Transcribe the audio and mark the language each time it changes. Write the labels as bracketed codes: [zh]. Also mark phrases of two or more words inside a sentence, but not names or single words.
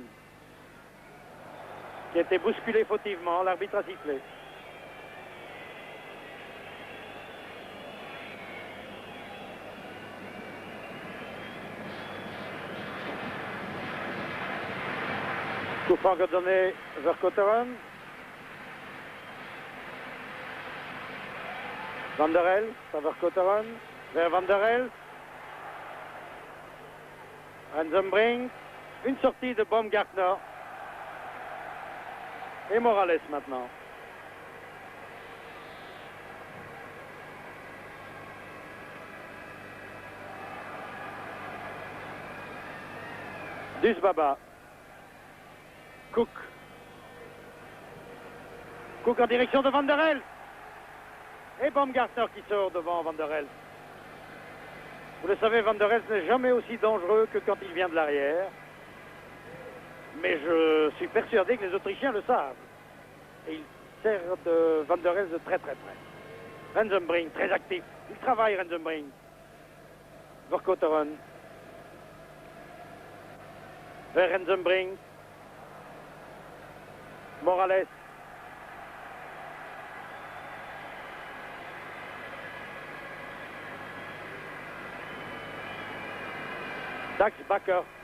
[fr] Qui a été bousculé fautivement, l'arbitre a sifflé. Coup franc que donné Verkotteren. Van der Elst, à Verkotteren, vers Van der Elst. Rensenbrink, une sortie de Baumgartner. Et Morales maintenant. Dusbaba. Cook. Cook en direction de Van der Elst. Et Baumgartner qui sort devant Van der Elst. Vous le savez, Van der Elst n'est jamais aussi dangereux que quand il vient de l'arrière. Mais je suis persuadé que les Autrichiens le savent. Et il sert de Van der Elst de très très près. Rensenbrink, très actif. Il travaille, Rensenbrink. Verkotteren. Vers Rensenbrink. Morales. Dax Bakker.